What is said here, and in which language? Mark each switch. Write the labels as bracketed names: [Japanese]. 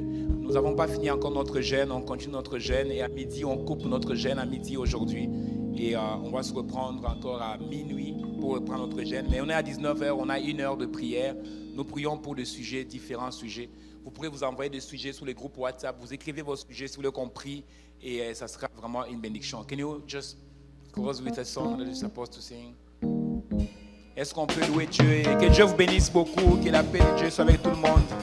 [French] Nous n'avons pas fini encore notre jeûne, on continue notre jeûne et à midi, on coupe notre jeûne à midi aujourd'hui. Et on va se reprendre encore à minuit pour reprendre notre jeûne. Mais on est à 19h, on a 1 heure de prière. Nous prions pour des sujets, différents sujets. Vous pourrez vous envoyer des sujets sur les groupes WhatsApp. Vous écrivez vos sujets si vous voulez qu'on prie et ça sera vraiment une bénédiction. [English] Can you just close with a song that you're supposed to sing? [French] Est-ce qu'on peut louer Dieu et que Dieu vous bénisse beaucoup, que la paix de Dieu soit avec tout le monde.